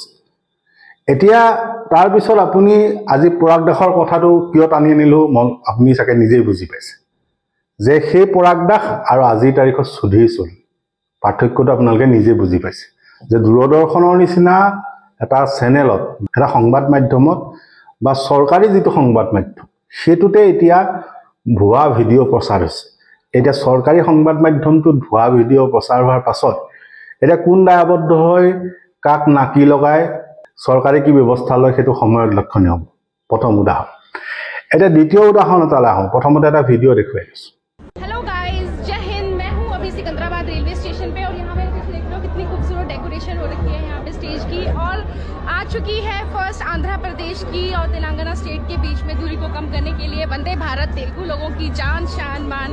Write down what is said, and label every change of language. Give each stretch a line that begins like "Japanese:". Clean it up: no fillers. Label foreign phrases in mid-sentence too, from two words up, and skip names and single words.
Assamese: এতিয়া তাৰপিছত আপুনি আজি পৰাগ দাসৰ কথাটো কিয় টানি আনিলো, আপুনি চাগে নিজেই বুজি পাইছে যে সেই পৰাগ দাস আৰু আজিৰ তাৰিখত সুধীৰ চৌধুৰী, পাৰ্থক্যটো আপোনালোকে নিজে বুজি পাইছে যে দূৰদৰ্শনৰ নিচিনা এটা চেনেলত, এটা সংবাদ মাধ্যমত বা চৰকাৰী যিটো সংবাদ মাধ্যম, সেইটোতে এতিয়া ভুৱা ভিডিঅ' প্ৰচাৰ হৈছে। এতিয়া চৰকাৰী সংবাদ মাধ্যমটোত ভুৱা ভিডিঅ' প্ৰচাৰ হোৱাৰ পাছত এতিয়া কোন দায়বদ্ধ হয়, কাক নাকি লগাই, চৰকাৰে কি ব্যৱস্থা লয়, সেইটো সময়ত লক্ষণীয় হ'ব। প্ৰথম উদাহৰণ। এতিয়া দ্বিতীয় উদাহৰণ এটালৈ আহোঁ। প্ৰথমতে এটা ভিডিঅ' দেখুৱাই দিছোঁ।
Hindi: हेलो गाइस, जय हिंद। मैं हूँ अभी सिकंदराबाद रेलवे स्टेशन पे और यहाँ पे कुछ देख लो कितनी खूबसूरत डेकोरेशन हो रखी है यहाँ पे स्टेज की। और आ चुकी है फर्स्ट आंध्र प्रदेश की और तेलंगाना स्टेट के बीच में दूरी को कम करने के लिए वंदे भारत तेलुगु लोगों की जान शान मान।